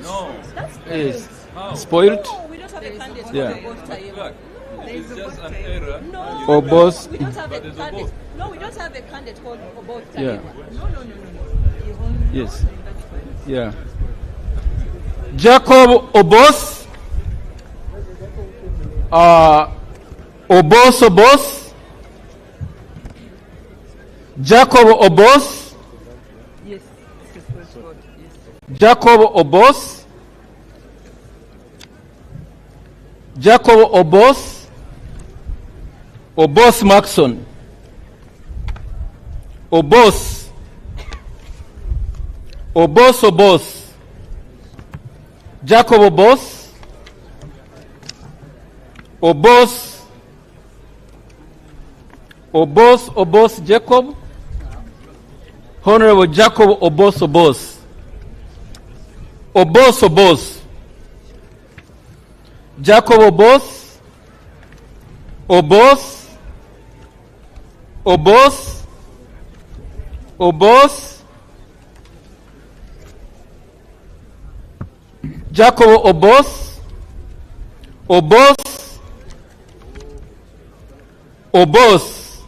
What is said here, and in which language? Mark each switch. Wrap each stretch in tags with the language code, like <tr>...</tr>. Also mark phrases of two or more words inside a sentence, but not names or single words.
<en>No. Yes. Spoiled? No, we don't have a candidate. Yeah. It's just an error. No. Obos. We don't have a candidate. No, we don't have a candidate called Obos. Yeah. No. Yes. Yeah. Jacob Obos. Obos. Jacob Obos. Yes. Jacob Obos. Jacob Obos. Obos Maxon. Obos. Jacob Obos. Obos Jacob. Honorable Jacob Obos. Jacob Obos. Jacob Obos.</en>